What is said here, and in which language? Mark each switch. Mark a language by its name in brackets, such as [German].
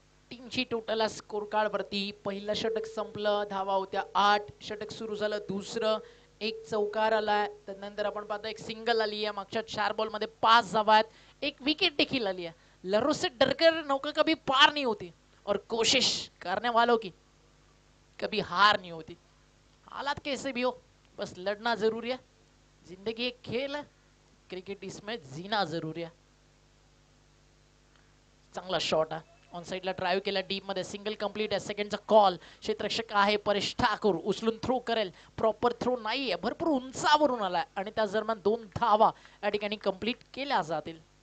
[Marathi] टीमची total score card वरती पहिलं षटक संपलं, धावा होत्या 8. षटक सुरू झालं दुसरं, एक चौकार आलाय. त्यानंतर आपण पाहतो एक सिंगल आली आहे. मागच्या 4 बॉल मध्ये 5 धावा आहेत. एक विकेट देखील आली है. [Hindi] लरो से डरकर नौका कभी पार नहीं होती और कोशिश करने वालों की कभी हार नहीं होती. हालात कैसे भी हो, बस लड़ना जरूरी है. जिंदगी एक खेल है, क्रिकेट इसमें जीना जरूरी है. [Marathi] चांगला शॉट आहे. ऑन साइडला ड्राइव्ह केला, डीप मध्ये सिंगल कंप्लीट आहे. सेकंडचा कॉल. क्षेत्ररक्षक आहे परेश ठाकूर, उचलून थ्रो करेल. प्रॉपर थ्रो नाहीये, भरपूर उंचावरून आलाय आणि त्या दरम्यान 2 धावा या ठिकाणी कंप्लीट केल्या जातील.